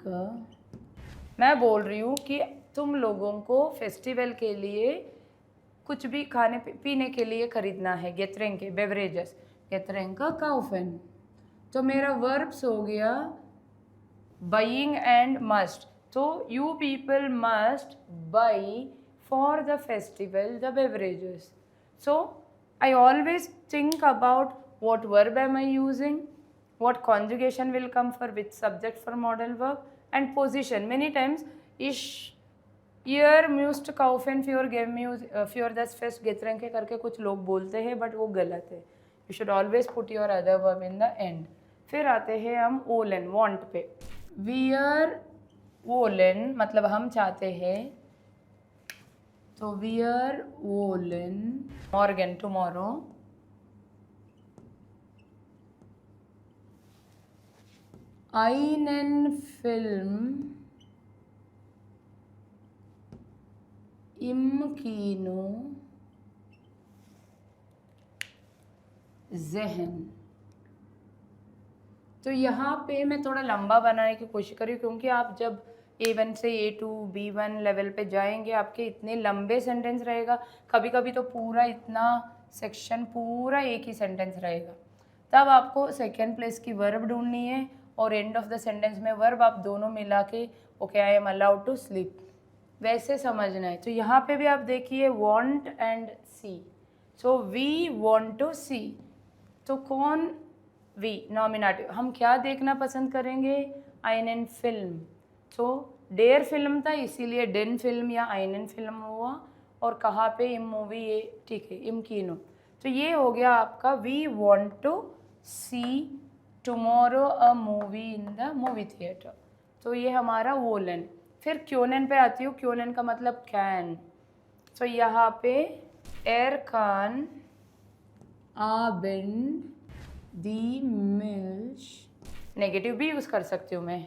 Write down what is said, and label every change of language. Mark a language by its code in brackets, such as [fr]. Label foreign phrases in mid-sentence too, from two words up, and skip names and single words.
[hi] मैं बोल रही हूँ कि तुम लोगों को फेस्टिवल के लिए कुछ भी खाने पीने के लिए खरीदना है. गेतरेंके बेवरेजेस, [de] Getränke kaufen. [hi] तो मेरा वर्ब्स हो गया [en] buying and must. तो you people must buy for the festival the beverages. so I always think about what verb am I using, what conjugation will come for which subject for modal verb, and position. Many times [de] ich ihr müsst kaufen für das Fest Getränke [hi] करके कुछ लोग बोलते हैं बट वो गलत है. [en] You should always put your other verb in the end. [hi] फिर आते हैं हम wollen want पे. [de] Wir wollen [hi] मतलब हम चाहते हैं, तो [de] wir wollen morgen tomorrow einen Film im Kino sehen. [hi] तो यहाँ पे मैं थोड़ा लंबा बनाने की कोशिश करी क्योंकि आप जब A1 से A2 B1 लेवल पे जाएंगे आपके इतने लंबे सेंटेंस रहेगा. कभी कभी तो पूरा इतना सेक्शन पूरा एक ही सेंटेंस रहेगा. तब आपको [en] second place [hi] की वर्ब ढूंढनी है और [en] end of the sentence [hi] में वर्ब आप दोनों मिला के [en] okay I am allowed to sleep [hi] वैसे समझना है. तो यहाँ पे भी आप देखिए [en] want and see. So we want to see, [hi] तो कौन [en] we nominative. [hi] हम क्या देखना पसंद करेंगे, [de] einen Film. [hi] सो [de] der Film [hi] था इसीलिए [de] den Film [hi] या [de] einen Film [hi] हुआ. और कहाँ पे इम मूवी, ये ठीक है [de] im Kino. [hi] तो ये हो गया आपका [en] we want to see tomorrow a movie in the movie theater. [hi] तो ये हमारा वोलन. फिर क्योनन पे आती हूँ. क्योनन का मतलब कैन. तो यहाँ पे [de] er kann Abend die Milch, [hi] नेगेटिव भी यूज़ कर सकती हूँ मैं.